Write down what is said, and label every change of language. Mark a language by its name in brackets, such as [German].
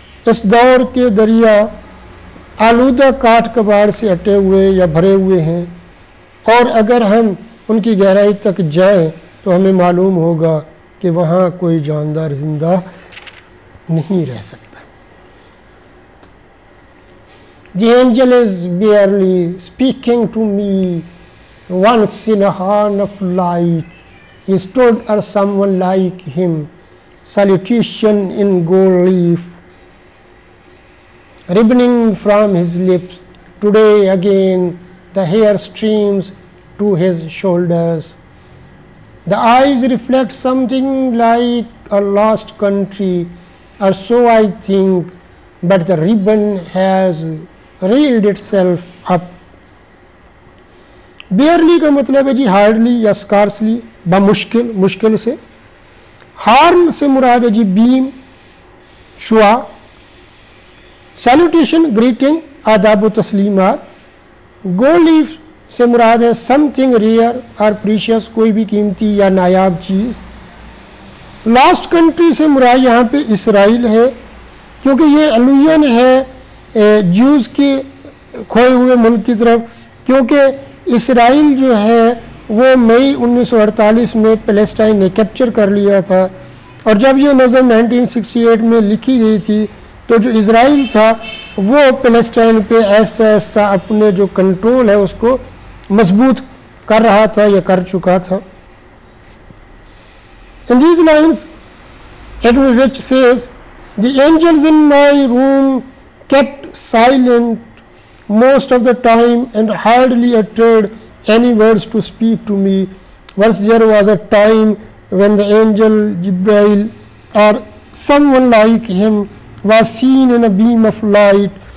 [Hindi] इस दौर के दरिया आलूदा काठ कबाड़ से अटे हुए या भरे हुए हैं, और अगर हम उनकी गहराई तक जाएं तो हमें मालूम होगा कि वहाँ कोई जानदार जिंदा नहीं रह सकता। [English] The angel is barely speaking to me. Once in a horn of light, he stood or someone like him, salutation in gold leaf, ribboning from his lips. Today again the hair streams to his shoulders. The eyes reflect something like a lost country, or so I think, but the ribbon has reeled itself up. [Hindi] Barely का मतलब है जी hardly या scarcely, बामुश्किल, मुश्किल से। Horn से मुराद है जी beam, शुआ। Salutation, greeting, आदाब व तस्लीमात। गोल्ड लीफ से मुराद है [English] something rare [Hindi] और प्रीशियस, कोई भी कीमती या नायाब चीज़। लास्ट कंट्री से मुराद यहाँ पे इसराइल है, क्योंकि ये अलूयन है ज्यूज़ के खोए हुए मुल्क की तरफ, क्योंकि इसराइल जो है वो मई 1948 में पैलेस्टाइन ने कैप्चर कर लिया था, और जब ये नज़म 1968 में लिखी गई थी तो जो इसराइल था वो पैलेस्टाइन पे ऐसा ऐसा अपने जो कंट्रोल है उसको मजबूत कर रहा था या कर चुका था। [English] In these lines, Edward Rich says, the angels in my room kept silent most of the time and hardly uttered any words to speak to me. Once there was a time when the angel Jibreel or someone like him was seen in a beam of light.